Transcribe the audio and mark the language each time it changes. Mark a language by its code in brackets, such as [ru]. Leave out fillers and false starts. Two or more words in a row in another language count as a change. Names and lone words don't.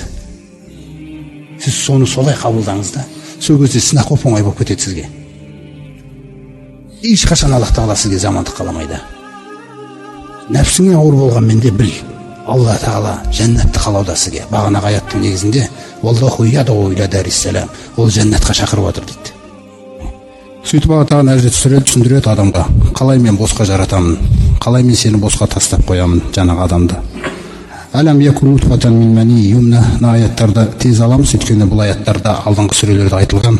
[kk] Сіз соны солай қабылдаңыз да, сол кезде сынақ оп-оңай болып кетеді сізге. Ешқашан Аллах Тағала сізге жамандық қаламайды. Нәпсіңе ауыр болғанмен де біл, Алла Тағала жәннатты қалауда сізге. Бағанағы аяттың негізінде [ar] والله يدعو إلى دار السلام, [kk] ол жәннатқа шақырып отыр дейді. Сөйтіп Алла Тағала Әзіреті түсіндіреді адамға, қалай мен босқа жаратамын, қалай мен сені босқа тастап қоямын, жаңағы адамды. [ar] ألم يك نطفة من مني يمنى, [kk] аяттарда тез аламыз, өйткені бұл аяттарда алдыңғы сүрелерде айтылған.